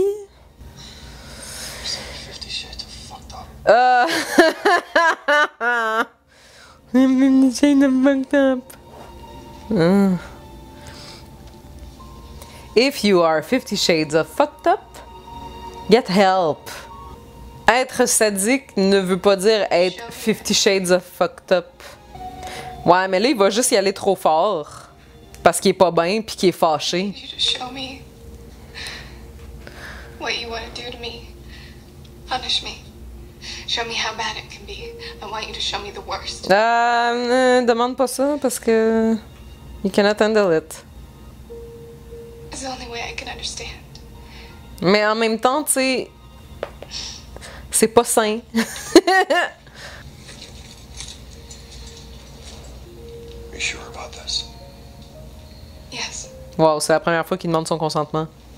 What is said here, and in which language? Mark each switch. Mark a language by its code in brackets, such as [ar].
[en] You're saying 50 Shades of fucked up. Shades of fucked up. If you are 50 Shades of fucked up, get help. [fr] Être sadique ne veut pas dire être 50 Shades of fucked up. Ouais, mais là, il va juste y aller trop fort. Parce qu'il est pas bien puis qu'il est fâché. [en] You just show me what you want to do to me. Punish me. Show me how bad it can be. I want you to show me the worst. [fr] Demande pas ça parce que [en] you cannot handle it. It's the only way I can understand. [fr] Mais en même temps, tu sais, c'est pas sain. [en] Are you sure about this? Yes. [fr] Wow, c'est la première fois qu'il demande son consentement.